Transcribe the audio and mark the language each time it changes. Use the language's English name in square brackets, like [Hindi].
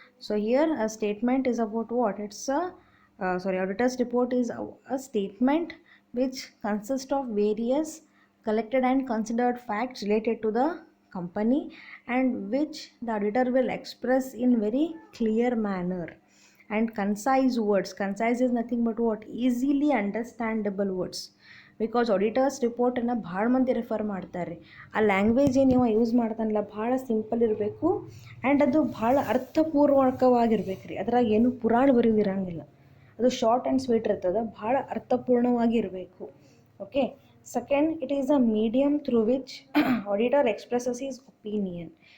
[English] So here a statement is about what, it's a auditor's report is a statement which consists of various collected and considered facts related to the company, and which the auditor will express in very clear manner and concise words. Concise is nothing but what, easily understandable words, [Kannada] because auditors ರಿಪೋರ್ಟನ್ನು ಭಾಳ ಮಂದಿ refer ಮಾಡ್ತಾರೆ. ಆ language ಏನು ನೀವು use ಮಾಡ್ತಾನಲ್ಲ ಭಾಳ simple ಇರಬೇಕು, and ಅದು ಭಾಳ ಅರ್ಥಪೂರ್ವಕವಾಗಿರ್ಬೇಕು ರೀ. ಅದ್ರಾಗ ಏನು ಪುರಾಣ ಬರೆಯೋದಿರಂಗಿಲ್ಲ, ಅದು ಶಾರ್ಟ್ ಆ್ಯಂಡ್ ಸ್ವೀಟ್ ಇರ್ತದೆ, ಭಾಳ ಅರ್ಥಪೂರ್ಣವಾಗಿ ಇರಬೇಕು. [English] Okay, second, it is a medium through which auditor expresses his opinion.